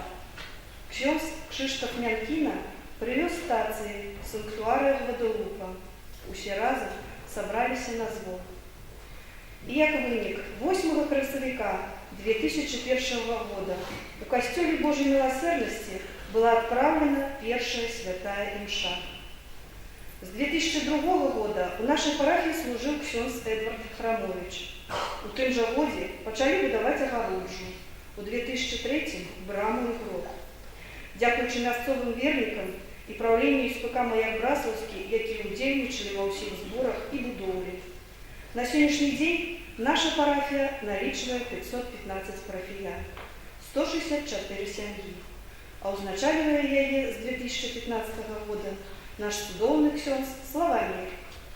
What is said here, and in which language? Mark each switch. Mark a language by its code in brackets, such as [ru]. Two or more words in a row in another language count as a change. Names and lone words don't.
[be] Ксёндз Кшыштаф Мянкіна прывёз стацыі санктуарыя Гвадалупа. Усе разам сабраліся на збор. І як вынік, 8 красавіка 2001 года у касцёле [ru] Божьей милосердности была отправлена [be] першая святая імша. [ru] С 2002 года у нашей парафии служил ксёндз Эдвард Храмович. [be] У тым жа годзе пачалі будаваць агароджу. У 2003 браму і гроб. Дзякуючы мясцовым вернікам і праўленню СПК Маяк Браслаўскі, якія ўдзельнічалі ва ўсіх зборах і будоўлі. На сённяшні дзень наша парафія налічвае 515 парафіян, 164 сям'і, а ўзначальвае яе з 2015 года наш цудоўны ксёндз Славамір.